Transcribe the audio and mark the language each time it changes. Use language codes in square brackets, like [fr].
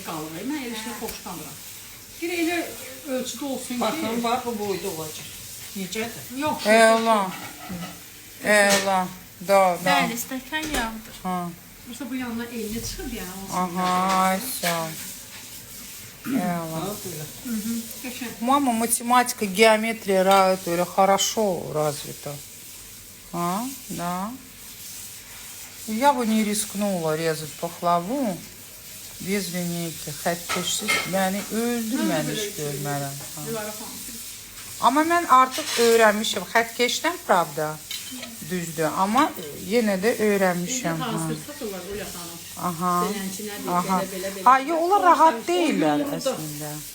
[az] Mən elə şey xoşlamıram. Bir elə ölçüdə olsun ki, Baxın, var bu boyda olacaq. Necədir? yox. Elan. Elan. Da. Bəli, stəkan yağdır. Ha. Yoxsa bu yanına 50 çıxır yəni olsun. Aha, ay, sağ ol. Elan. Qəşəng. [ru] Мама, математика, геометрия, это или хорошо развита. А, да. Я бы не rискнула резать пахлаву без lineyki. [az] Xəttkeşsiz məni öldürməmiş görmərəm. Ha. Dilara xanım. Amma mən artıq öyrənmişəm. Xəttkeşdən pravda düzdür, amma yenə də öyrənmişəm. Ha. Hazır satırlar Ölə xanım. Aha. Belənçinədir, Aha. belə. Ha, yo, onlar rahat deyirlər əslində.